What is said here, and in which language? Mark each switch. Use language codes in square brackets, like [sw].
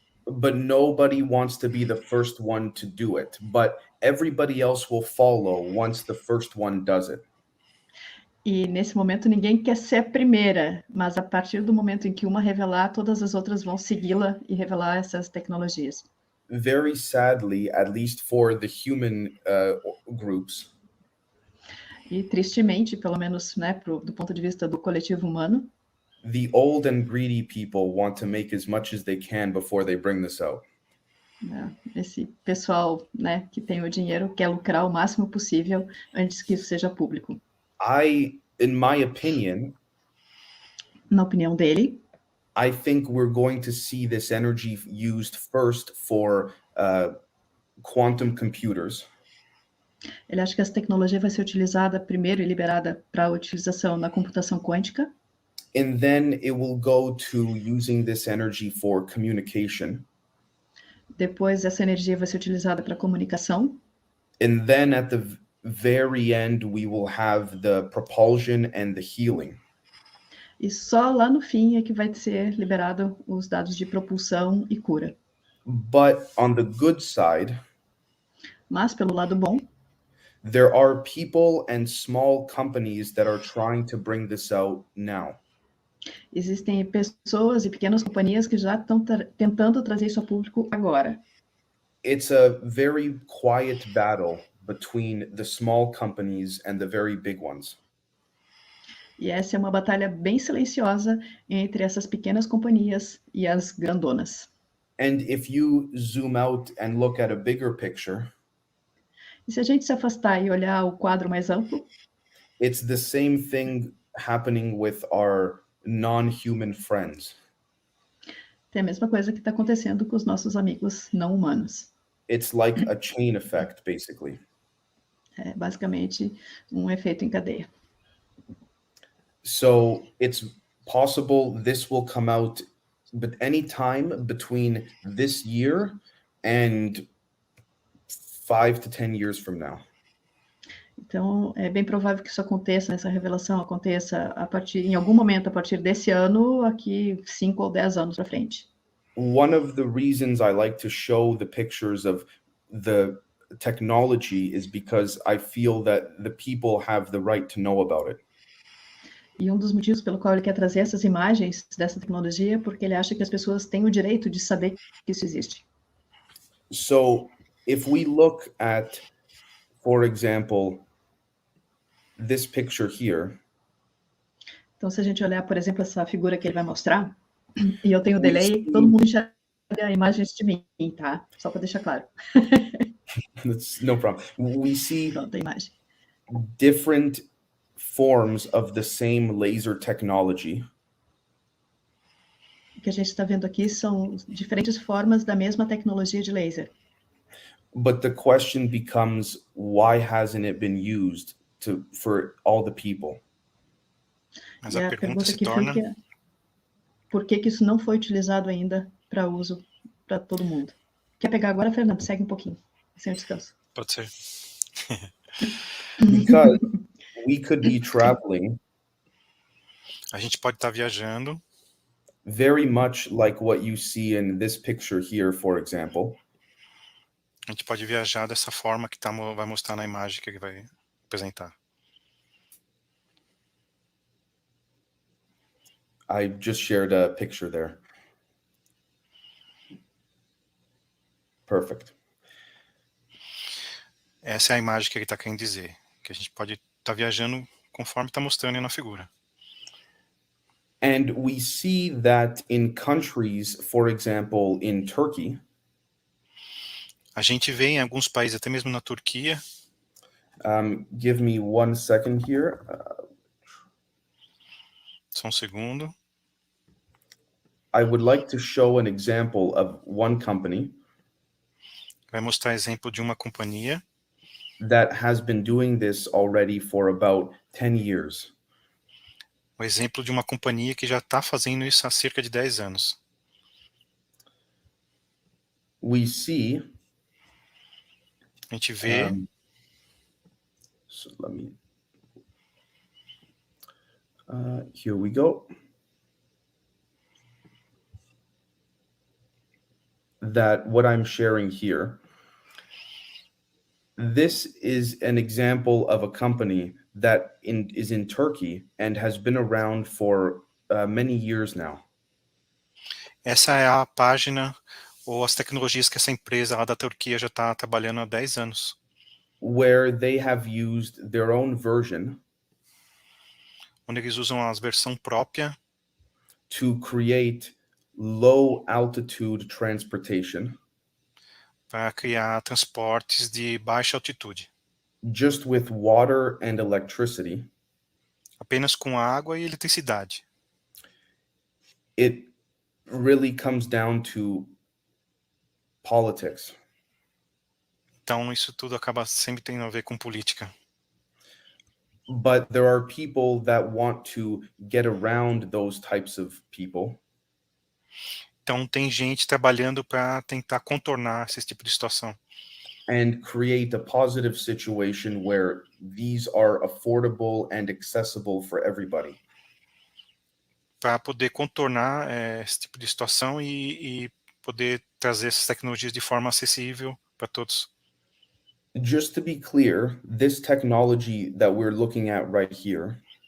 [en] But nobody wants to be the first one to do it. But everybody else will follow once the first one does it. [pt] E nesse momento ninguém quer ser a primeira, mas a partir do momento em que uma revelar, todas as outras vão segui-la e revelar essas tecnologias. [en] Very sadly, at least for the human groups. [pt] E tristemente, pelo menos, né, do ponto de vista do coletivo humano, [en] the old and greedy people want to make as much as they can before they bring this out. [pt] Esse pessoal, né, que tem o dinheiro quer lucrar o máximo possível antes que isso seja público. [en] In my opinion, [pt] na opinião dele, [en] I think we're going to see this energy used first for quantum computers. [pt] Ele acha que essa tecnologia vai ser utilizada primeiro e liberada para a utilização na computação quântica. [en] And then it will go to using this energy for communication. [pt] Depois essa energia vai ser utilizada para comunicação. [en] And then at the very end we will have the propulsion and the healing. [pt] E só lá no fim é que vai ser liberado os dados de propulsão e cura. [en] But on the good side, [pt] Mas, pelo lado bom, [en] there are people and small companies that are trying to bring this out now. [pt] existem pessoas e pequenas companhias que já estão tentando trazer isso a público agora. [en] It's a very quiet battle between the small companies and the very big ones. [pt] E essa é uma batalha bem silenciosa entre essas pequenas companhias e as grandonas. [en] And if you zoom out and look at a bigger picture, [pt] E se a gente se afastar e olhar o quadro mais amplo, [en] it's the same thing happening with our non-human friends. [pt] tem a mesma coisa que está acontecendo com os nossos amigos não humanos. [en] It's like a chain effect, basically. [pt] É basicamente um efeito em cadeia. [en] So it's possible this will come out, but any time between this year and 5 to 10 years from now. [pt] Então, é bem provável que isso aconteça, essa revelação aconteça em algum momento a partir desse ano, aqui 5 ou 10 anos para frente. [en] One of the reasons I like to show the pictures of the technology is because I feel that the people have the right to know about it. [pt] E um dos motivos pelo qual ele quer trazer essas imagens dessa tecnologia é porque ele acha que as pessoas têm o direito de saber que isso existe. [en] So if we look at, for example, this picture here. [pt] Então, se a gente olhar, por exemplo, essa figura que ele vai mostrar, e eu tenho delay, todo mundo enxerga imagens de mim, tá? Só para deixar claro. [en] That's no problem. We see [pt] Pronto, a imagem. [en] different forms of the same laser technology. [pt] O que a gente está vendo aqui são diferentes formas da mesma tecnologia de laser. [en] But the question becomes, why hasn't it been used for all the people? [pt] Mas E a a pergunta pergunta se que torna... fica é, por que isso não foi utilizado ainda para uso para todo mundo? Quer pegar agora, Fernando? Segue um pouquinho, sem o descanso. Pode ser. [en] Because we could be traveling [pt] A gente pode estar viajando, [en] very much like what you see in this picture here, for example. [pt] a gente pode viajar dessa forma que vai mostrar na imagem que ele vai apresentar. [en] I just shared a picture there. Perfect. [pt] Essa é a imagem que ele está querendo dizer, que a gente pode estar viajando conforme está mostrando aí na figura. [en] And we see that in countries, for example, in Turkey, [pt] A gente vê em alguns países, até mesmo na Turquia, [en] give me 1 second here. [pt] só um segundo. [en] I would like to show an example of one company [pt] Vai mostrar exemplo de uma companhia [en] that has been doing this already for about 10 years. [pt] o exemplo de uma companhia que já está fazendo isso há cerca de 10 anos. [en] We see, [pt] A gente vê [en] so let me, here we go. That what I'm sharing here, this is an example of a company that is in Turkey and has been around for many years now. [pt] essa é a página ou as tecnologias que essa empresa lá da Turquia já está trabalhando há 10 anos. [en] Where they have used their own version [pt] Onde eles usam a versão própria [en] to create low altitude transportation [pt] para criar transportes de baixa altitude. [en] just with water and electricity. [pt] Apenas com água e eletricidade. [en] It really comes down to politics. [pt] Então isso tudo acaba sempre tendo a ver com política. [en] But there are people that want to get around those types of people. [pt] Então tem gente trabalhando para tentar contornar esse tipo de situação. [en] And create a positive situation where these are affordable and accessible for everybody. [pt] Para poder contornar esse tipo de situação e poder trazer essas tecnologias de forma acessível para todos. [en] Just to be clear, this technology that we're looking at right here,